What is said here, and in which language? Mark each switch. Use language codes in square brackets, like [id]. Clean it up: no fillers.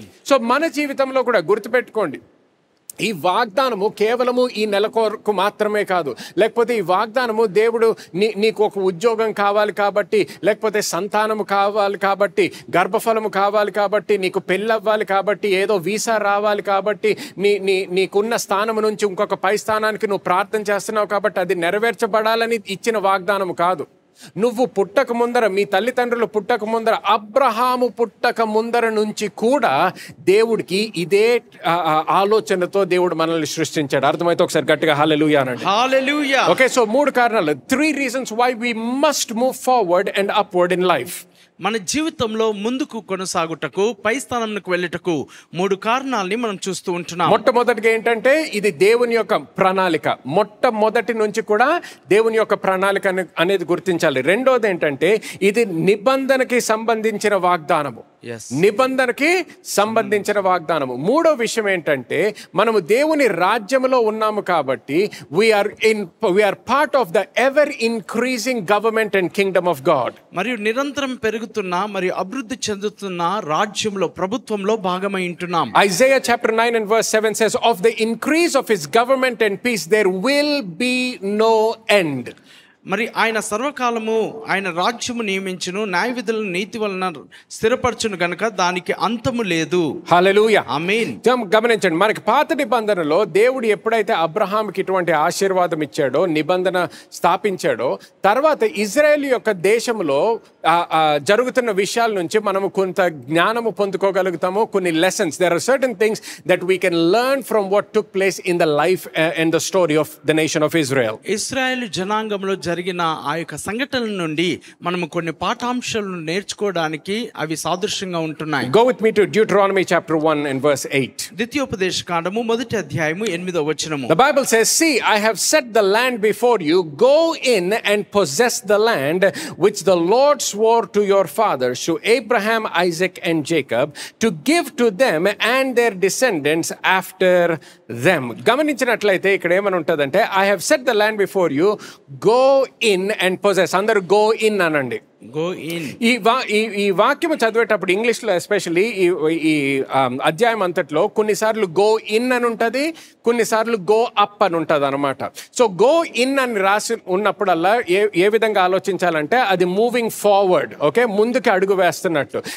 [te] So మన జీవితంలో కూడా గుర్తుపెట్టుకోండి, ఈ వాగ్దానము కేవలము ఈ నెల కొరకు మాత్రమే కాదు, లేకపోతే ఈ వాగ్దానము దేవుడు నీకు ఒక ఉద్యోగం కావాలి కాబట్టి, లేకపోతే సంతానము కావాలి కాబట్టి, గర్భఫలము కావాలి కాబట్టి, నీకు పెళ్ళవ్వాలి కాబట్టి, ఏదో వీసా రావాలి కాబట్టి, నీకున్న స్థానం నుంచి ఇంకొక పై స్థానానికి నువ్వు ప్రార్థన చేస్తున్నావు కాబట్టి అది నెరవేర్చబడాలని ఇచ్చిన వాగ్దానము కాదు. నువ్వు పుట్టక ముందర, మీ తల్లిదండ్రులు పుట్టక ముందర, అబ్రహాము పుట్టక ముందర నుంచి కూడా దేవుడికి ఇదే ఆలోచనతో దేవుడు మనల్ని సృష్టించాడు. అర్థమైతే ఒకసారి గట్టిగా హల్లెలూయా అనండి. హల్లెలూయా. [en] okay, so [te] 3 కారణాలు, [en] 3 reasons why we must move forward and upward in life. [te] మన జీవితంలో ముందుకు కొనసాగుటకు, పై స్థానంకు వెళ్ళుటకు 3 కారణాలని మనం చూస్తూ ఉంటున్నాం. మొట్టమొదటిగా ఏంటంటే, ఇది దేవుని యొక్క ప్రణాళిక. మొట్టమొదటి నుంచి కూడా దేవుని యొక్క ప్రణాళిక అనేది గుర్తించాలి. రెండోది ఏంటంటే, ఇది నిబంధనకి సంబంధించిన వాగ్దానము. నిబంధనకి సంబంధించిన వాగ్దానము. మూడో విషయం ఏంటంటే, మనము దేవుని రాజ్యములో ఉన్నాము కాబట్టి [en] We are part of the ever increasing government and kingdom of God. [te] మరియు నిరంతరం పెరుగుతున్న మరియు అభివృద్ధి చెందుతున్న రాజ్యంలో, ప్రభుత్వంలో భాగమై ఉంటున్నాం. [en] Isaiah chapter 9 and verse 7 says, of the increase of his government and peace there will be no end. [te] మరి ఆయన సర్వకాలము ఆయన రాజ్యము నియమించును, న్యాయ విధులను నీతి వలన స్థిరపరచును గనుక దానికి అంతము లేదు. హల్లెలూయా. ఆమేన్. గమనించండి, మనకి పాత నిబంధనలో దేవుడు ఎప్పుడైతే అబ్రహాంకి ఇటువంటి ఆశీర్వాదం ఇచ్చాడో, నిబంధన స్థాపించాడో, తర్వాత ఇజ్రాయెల్ యొక్క దేశంలో జరుగుతున్న విషయాల నుంచి మనము కొంత జ్ఞానము పొందుకోగలుగుతాము, కొన్ని lessons. [en] There are certain things that we can learn from what took place in the life and the story of the nation of Israel. [te] ఇశ్రాయేలు జనాంగంలో జరిగిన జరిగిన ఆ యొక్క సంఘటనల నుండి మనము కొన్ని పాఠాంశాలను నేర్చుకోవడానికి అవి సాదృశ్యంగా ఉంటున్నాయి. [en] Go with me to Deuteronomy chapter 1 and verse 8. [te] ద్వితీయోపదేశ కాండము 1వ అధ్యాయము 8వ వచనము. [en] The Bible says, "See, I have set the land before you. Go in and possess the land which the Lord swore to your fathers, to Abraham, Isaac, and Jacob, to give to them and their descendants after them." [te] గమనించినట్లయితే ఇక్కడ ఏమని ఉంటుందంటే, [en] I have set the land before you. Go in and possess. [te] అందరూ [en] go in [te] అనండి. [en] Go in. [te] ఈ వాక్యం చదివేటప్పుడు ఇంగ్లీష్లో ఎస్పెషల్లీ ఈ అధ్యాయం అంతట్లో కొన్నిసార్లు [en] go in [te] అని ఉంటుంది, కొన్నిసార్లు [en] go up [te] అని ఉంటుంది అనమాట. సో గో ఇన్ అని రాసి ఉన్నప్పుడల్లా ఏ విధంగా ఆలోచించాలంటే అది [en] moving forward, [te] ఓకే, ముందుకి అడుగు వేస్తున్నట్టు.